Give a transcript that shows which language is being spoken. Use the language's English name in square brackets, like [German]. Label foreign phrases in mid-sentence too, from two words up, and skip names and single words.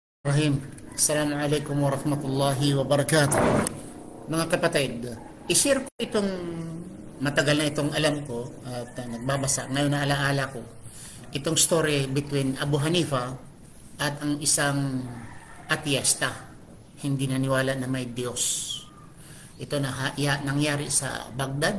[Arabic] Rahim. السلام عليكم ورحمة الله وبركاته. [Filipino] Mga kapatid, i-share ko itong matagal na itong alam ko at nagbabasa. Ngayon na alaala ko itong [English] story between [Filipino] Abu Hanifa at ang isang ateista. Hindi naniwala na may Diyos. Ito nangyari sa Baghdad.